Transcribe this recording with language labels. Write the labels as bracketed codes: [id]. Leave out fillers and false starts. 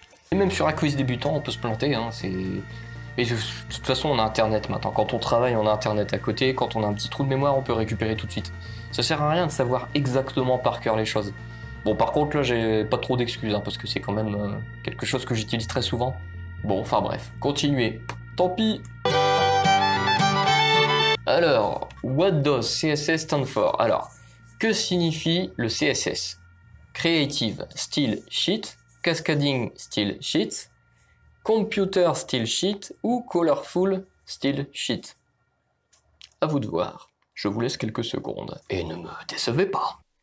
[fr] Et même sur un quiz débutant, on peut se planter, hein, c'est... Et de toute façon, on a Internet maintenant. Quand on travaille, on a Internet à côté. Quand on a un petit trou de mémoire, on peut récupérer tout de suite. Ça sert à rien de savoir exactement par cœur les choses. Bon, par contre, là, j'ai pas trop d'excuses, hein, parce que c'est quand même quelque chose que j'utilise très souvent. Bon, enfin bref, continuez. Tant pis. [en] Alors, what does CSS stand for? [fr] Alors, que signifie le CSS? [en] Creative Style Sheet, Cascading Style Sheet, Computer Style Sheet ou Colorful Style Sheet? [fr] À vous de voir. Je vous laisse quelques secondes. Et ne me décevez pas.